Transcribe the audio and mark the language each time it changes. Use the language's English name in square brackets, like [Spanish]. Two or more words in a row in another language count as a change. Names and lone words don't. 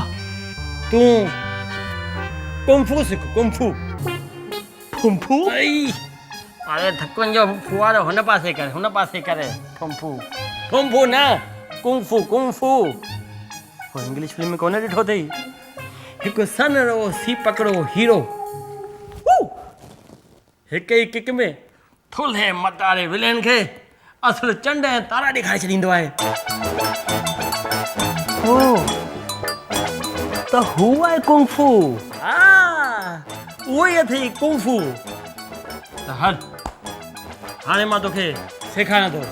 [Sindhi] तूं कुंफू सिख। कुंफू? अरे थकुनि जो फुआरो हुन पासे करे कुंफू न कुंफू। हो [English] English film [Sindhi] में कोन ॾिठो अथई? हिकु सन रो सी पकड़ो हीरो हिक ई किक में थुल्हे मतारे विलेन खे असुल चंड ऐं तारा ॾेखारे छॾींदो आहे। त हू आहे कुंफू। हा उहो ई अथई कुंफू। त हल हाणे मां तोखे सेखारियां थो।